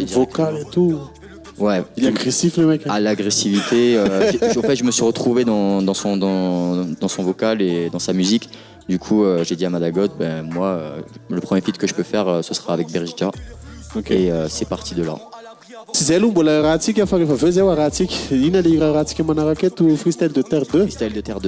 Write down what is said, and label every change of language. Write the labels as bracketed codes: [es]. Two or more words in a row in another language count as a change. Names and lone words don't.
[fr] Même vocal et tout. Ouais. Il est agressif le mec. À l'agressivité. En fait, je me suis retrouvé dans son vocal et dans sa musique. Du coup, j'ai dit à Madagot, moi, le premier feat que je peux faire, ce sera avec Bergita. Okay. Et c'est parti de là. [mg] Tsy zay aloha mbola raha antsika fa rehefa aveo zay ho raha antsika. Ina le raha antsika manaraka eto Freestyle de Terre 2. Freestyle de Terre 2.